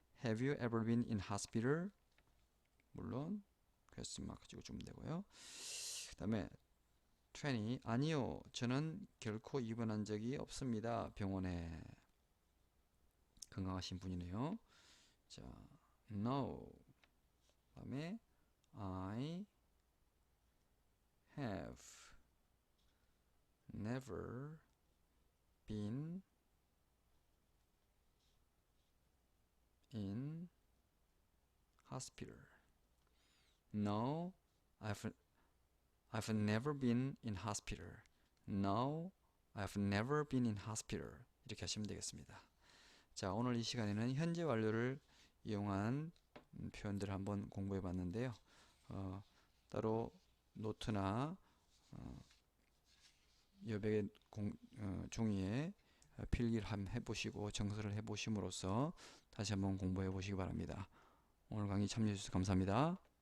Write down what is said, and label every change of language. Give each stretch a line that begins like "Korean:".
English: Have you ever been in hospital?
Korean: 물론 question 마크 찍어주면 되고요. 그 다음에 20. 아니요. 저는 결코 입원한 적이 없습니다. 병원에. 건강하신 분이네요.
English: 자, no.
Korean: 그 다음에
English: I have never been in hospital. No, I've never been in hospital. No, I've never been in hospital.
Korean: 이렇게 하시면 되겠습니다. 자, 오늘 이 시간에는 현재 완료를 이용한 표현들을 한번 공부해 봤는데요. 따로 노트나 여백의 종이에 필기를 한번 해보시고 정서를 해보심으로써 다시 한번 공부해 보시기 바랍니다. 오늘 강의 참여해 주셔서 감사합니다.